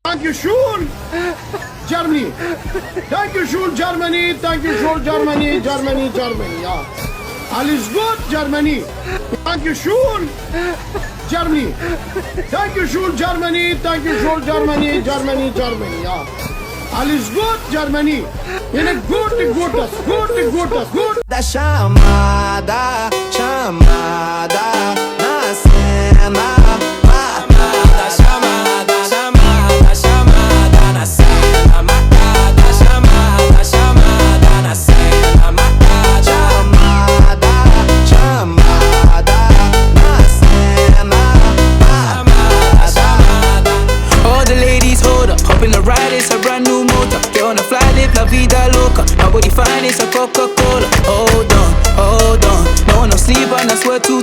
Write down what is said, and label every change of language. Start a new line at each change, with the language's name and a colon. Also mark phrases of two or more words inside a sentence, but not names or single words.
German: Danke schön, Germany. Danke schön, Germany. Danke schön, Germany. Germany, Germany. Ja. Alles gut, Germany. Danke schön, Germany. Danke schön, Germany. Danke schön, Germany. Germany, Germany. Ja. Alles gut, Germany. Ele gut.
Portuguese: Da chamada, na cena. Chamada na cena. Marcada, chamada na cena. Marcada, chamada na cena. Chamada.
English: All the ladies hold up, hop in the ride, it's a brand new motor. Get on the fly, live
Spanish: la vida loca.
English: My body fine, it's a Coca-Cola. Hold on, no one no sleep and I swear